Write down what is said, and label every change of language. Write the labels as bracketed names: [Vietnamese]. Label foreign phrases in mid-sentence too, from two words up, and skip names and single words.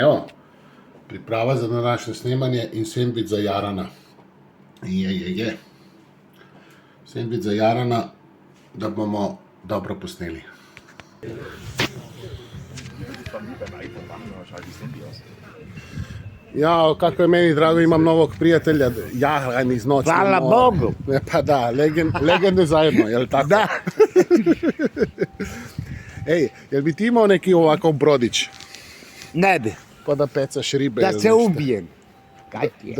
[Slovenian] Evo, priprava za današnje snemanje in sendvič za Jarana. Je. Sendvič za Jarana, da bomo dobro posneli. Ja, [Bosnian] kako je meni drago, imam novog prijatelja, Jaran iz Noći. Hvala Bogu. Pa da, legende zajedno, jel tako? Da. Ej, jel bi ti imao neki ovakav brodić? Ne bi. Pa da pecaš ribe? Da ili se nešto? ubijem. [Slovenian] Kaj ti je?